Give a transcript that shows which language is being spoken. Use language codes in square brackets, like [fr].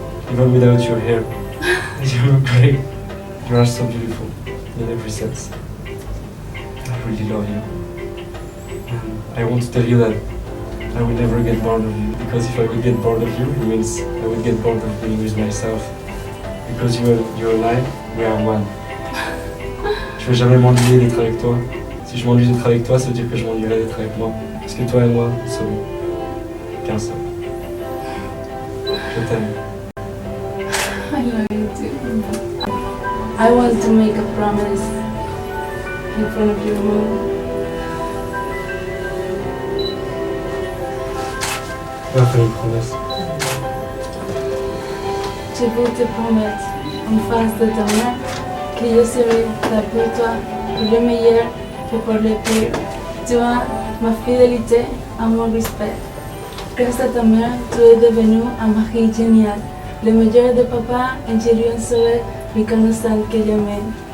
[en] Even without your hair, you look great. You are so beautiful in every sense. I really love you. And I want to tell you that I will never get bored of you, because if I would get bored of you, it means I would get bored of being with myself. Because you and I, we are one. [fr] Je vais jamais m'ennuyer d'être avec toi. Si je m'ennuie d'être avec toi, ça veut dire que je m'ennuierai d'être avec moi. Parce que toi et moi, nous sommes qu'un seul. Je t'aime. [en] I love you too. I want to make a promise in front of your mom. [fr] On va faire une promesse. Je veux te promettre en face de ta mère que je serai là pour toi, pour le meilleur que pour le pire. Tu as ma fidélité et mon respect. Grâce à ta mère, tu es devenu un mari génial, le meilleur de papa, et je lui en serai reconnaissante que je m'aime.